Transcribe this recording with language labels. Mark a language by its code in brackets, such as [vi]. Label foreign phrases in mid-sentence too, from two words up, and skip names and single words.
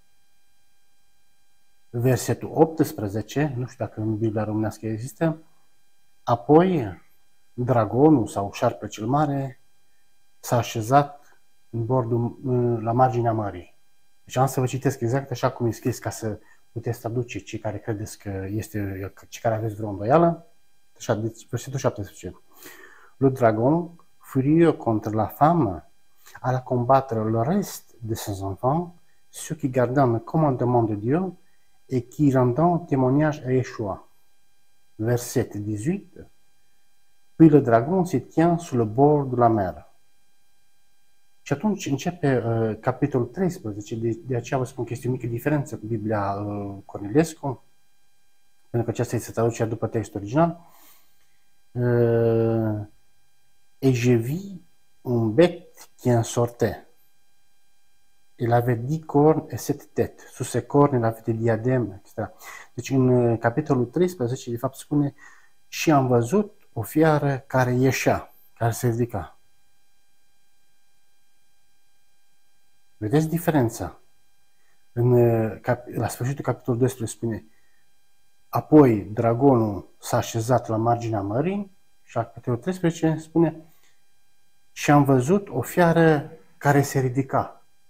[ro] Versetul 18, nu știu dacă în Biblia românească există, apoi dragonul sau șarpele cel mare s-a așezat în bordul, la marginea mării. Deci am să vă citesc exact așa cum e scris ca să puteți traduce cei care credeți că este, cei care aveți vreo îndoială. Așa, deci, versetul 17. [fr] Le dragon, furieux contre la femme, alla combattre le reste de ses enfants, ceux qui gardant le commandement de Dieu et qui rendant témoignage à Yeshua. Verset 18. Puis le dragon se tient sur le bord de la mer. [ro] Și atunci începe capitolul 13, de aceea vă spun că este o mică diferență cu Biblia Cornilescu, pentru că aceasta este traducerea după textul original. [fr] Et je vis un bête qui en sortait. Il avait 10 cornes et 7 têtes. Sous ces cornes, il avait des diadèmes, etc. [ro] Deci în capitolul 13, de fapt, spune și am văzut o fiară care ieșea, care se ridica. Vedeți diferența? La sfârșitul capitolului 12 spune apoi dragonul s-a așezat la marginea mării și la capitolul 13 spune și am văzut o fiară care se ridica.